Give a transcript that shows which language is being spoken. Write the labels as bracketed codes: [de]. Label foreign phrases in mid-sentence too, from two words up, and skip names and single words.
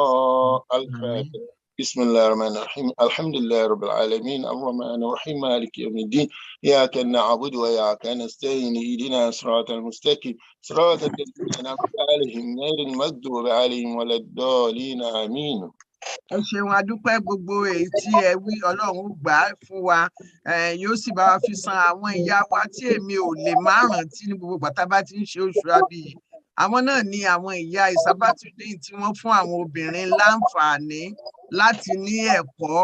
[ar] الفاتحة. بسم الله الرحمن الرحيم. الحمد لله رب العالمين الرحمن الرحيم مالك يوم الدين إياك نعبد وإياك نستعين اهدنا الصراط المستقيم صراط الذين أنعمت عليهم غير المغضوب عليهم ولا الضالين آمين. [yo] Ẹ ṣeun a dúpẹ́ gbogbo èyí tí ẹ wí Ọlọ́run gbà á fún wa, yóò sì bá wa fi san àwọn ìyá wa tí èmi ò lè má rántí ní gbogbo bàtà bá ti ń ṣe oṣù Àbíyì. Àwọn náà ni àwọn ìyá Ìsábátúndé tí wọ́n fún àwọn obìnrin láǹfààní láti ní ẹ̀kọ́.